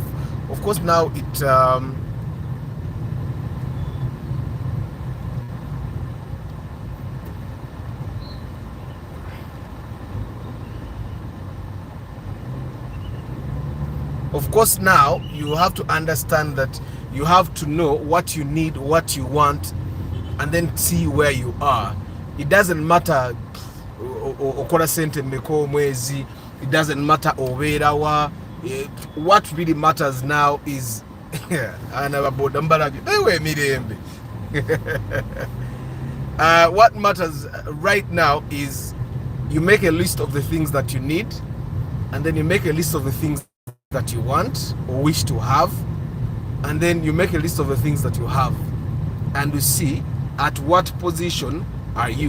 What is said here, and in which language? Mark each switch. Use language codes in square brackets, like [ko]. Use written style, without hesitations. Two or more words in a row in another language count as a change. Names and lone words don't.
[en] Of course, now it of course, now you have to understand that you have to know what you need, what you want, and then see where you are. It doesn't matter [lg] okora sente meko mwezi, [en] it doesn't matter oberawa. What really matters now is what matters right now is you make a list of the things that you need, and then you make a list of the things that you want or wish to have, and then you make a list of the things that you have, and you see at what position are you.